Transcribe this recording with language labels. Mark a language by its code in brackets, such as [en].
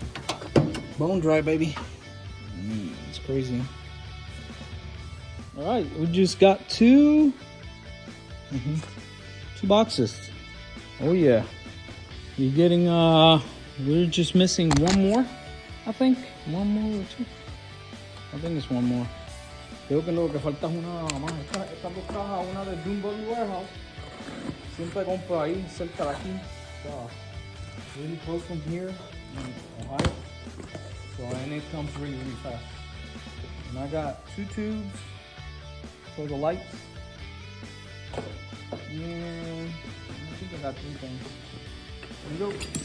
[en] Okay. Bone dry, baby. It's crazy. All right, we just got two boxes. Oh yeah, you're getting we're just missing one more, I think. One more or two. I think it's one more. [es] Creo que lo que falta es una más. Estas dos cajas, una de VW Warehouse. Siempre compro ahí cerca de aquí. [en] So, really close from here in Ohio. So and it comes really, really fast. And I got two tubes for the lights. And I think I got three things. There we go.